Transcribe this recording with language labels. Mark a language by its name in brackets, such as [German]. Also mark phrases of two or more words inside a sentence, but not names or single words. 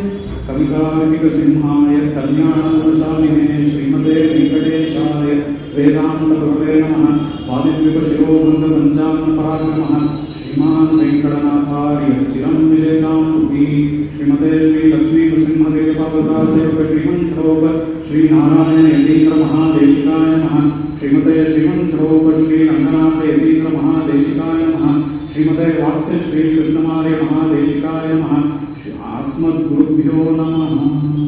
[Sanskrit] कवितार्किक सिंहाय कल्याण गुणशालिने श्रीमते वेङ्कटेशाय वेदान्त गुरवे नमः. वादिद्विक शिरोबन्ध पञ्चाङ्ग पराक्रमः श्रीमान् वेङ्कटनाथार्य चिरं विजयताम् भुवि. श्रीमते श्री लक्ष्मी नृसिंहदेव पावता सेवक श्रीमन् श्लोक श्री नारायण यतीन्द्र महादेशिकाय नमः. श्रीमते श्रीमन श्लोक श्री रंगनाथ यतीन्द्र महादेशिकाय नमः. श्रीमते वात्स्य श्री कृष्णमार्य महादेशिकाय नमः. अस्मद्गुरुभ्यो नमः.